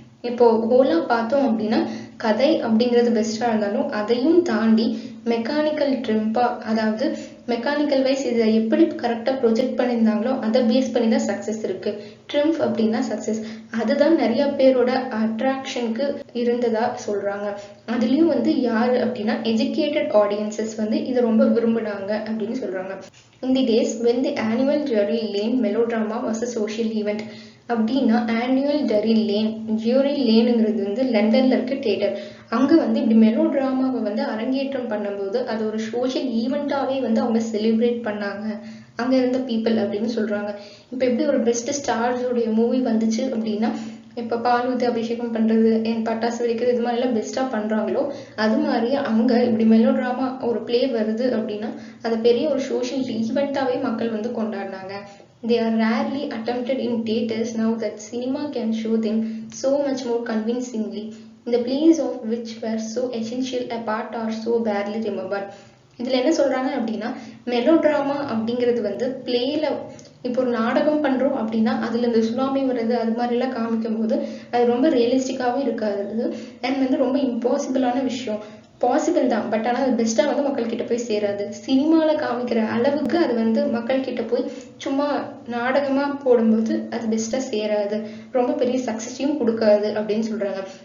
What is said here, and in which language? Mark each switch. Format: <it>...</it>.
<ta>இப்போ ஹோலா பார்த்தோம் அப்படின்னா கதை அப்படிங்கிறது பெஸ்டா இருந்தாலும் அதையும் தாண்டி மெக்கானிக்கல் ட்ரிம்பா, அதாவது மெக்கானிக்கல் வைஸ் இதை எப்படி கரெக்டாக ப்ரொஜெக்ட் பண்ணியிருந்தாங்களோ அதை பேஸ் பண்ணி தான் சக்ஸஸ் இருக்கு. ட்ரிம்ப் அப்படின்னா சக்ஸஸ், அதுதான் நிறைய பேரோட அட்ராக்ஷனுக்கு இருந்ததா சொல்றாங்க. அதுலயும் வந்து யாரு அப்படின்னா எஜுகேட்டட் ஆடியன்சஸ் வந்து இதை ரொம்ப விரும்புனாங்க அப்படின்னு சொல்றாங்க.</ta> <en>In the days when the annual Drury Lane melodrama was a social event</en> <ta>அப்படின்னா ஆனுவல் ஜியூரி லேனுங்கிறது வந்து லண்டன்ல இருக்க தியேட்டர். அங்க வந்து இப்படி மெலோ டிராமாவை வந்து அரங்கேற்றம் பண்ணும்போது அது ஒரு சோஷியல் ஈவெண்ட்டாவே வந்து அவங்க செலிப்ரேட் பண்ணாங்க அங்க இருந்த பீப்புள் அப்படின்னு சொல்றாங்க. இப்ப எப்படி ஒரு பெஸ்ட் ஸ்டார்ஸோடைய மூவி வந்துச்சு அப்படின்னா இப்ப பால் ஊத்தி அபிஷேகம் பண்றது, என் பட்டாசு வெடிக்கிறது, இது மாதிரி எல்லாம் பெஸ்டா பண்றாங்களோ அது மாதிரி அங்க இப்படி மெலோ டிராமா ஒரு பிளே வருது அப்படின்னா அதை பெரிய ஒரு சோஷியல் ஈவெண்ட்டாவே மக்கள் வந்து கொண்டாடினாங்க.</ta> <en>They are rarely attempted in theatres now that cinema can show them so much more convincingly. The plays of which were so essential a part are so barely remembered.</en> <ta>இதுல என்ன சொல்றாங்க அப்படின்னா மெலோட்ராமா அப்படிங்கிறது வந்து பிளேல இப்போ ஒரு நாடகம் பண்றோம் அப்படின்னா அதுல இந்த சுனாமி வர்றது அது மாதிரி எல்லாம் காமிக்கும் போது அது ரொம்ப ரியலிஸ்டிக்காவும் இருக்காது அண்ட் வந்து ரொம்ப இம்பாசிபிளான விஷயம். பாசிபிள் தான், பட் ஆனால் அது பெஸ்ட்டாக வந்து மக்கள்கிட்ட போய் சேராது. சினிமாவில் காமிக்கிற அளவுக்கு அது வந்து மக்கள்கிட்ட போய் சும்மா நாடகமாக போடும்போது அது பெஸ்ட்டாக சேராது, ரொம்ப பெரிய சக்ஸஸையும் கொடுக்காது அப்படின்னு சொல்கிறாங்க.</ta>